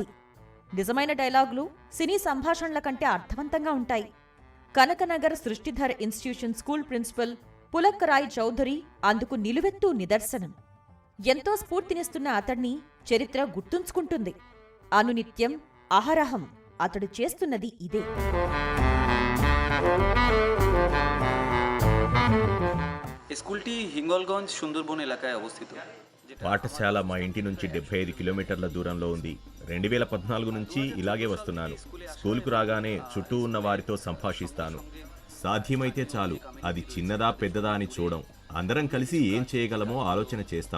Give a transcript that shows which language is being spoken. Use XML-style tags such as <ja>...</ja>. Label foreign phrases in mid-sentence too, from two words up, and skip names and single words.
<te>నిజమైన డైలాగులు సినీ సంభాషణల కంటే అర్థవంతంగా ఉంటాయి. కనకనగర్ సృష్టిధర్ ఇన్స్టిట్యూషన్ స్కూల్ ప్రిన్సిపల్ పులక్ రాయ్ చౌదరి అందుకు నిలువెత్తు నిదర్శనం. ఎంతో స్ఫూర్తినిస్తున్న అతన్ని చరిత్ర గుర్తుంచుకుంటుంది. అనునిత్యం అహరహం అతడు చేస్తున్నది ఇదే.</te> <bn>স্কুলটি হিঙ্গলগঞ্জ সুন্দরবন এলাকায় অবস্থিত।</bn> <te>పాఠశాల మా ఇంటి నుంచి 75 కిలోమీటర్ల దూరంలో ఉంది. 2014 నుంచి ఇలాగే వస్తున్నాను. స్కూల్కు రాగానే చుట్టూ ఉన్న వారితో సంభాషిస్తాను. సాధ్యమైతే చాలు, అది చిన్నదా పెద్దదా అని చూడం. అందరం కలిసి ఏం చేయగలమో ఆలోచన చేస్తాం.</te>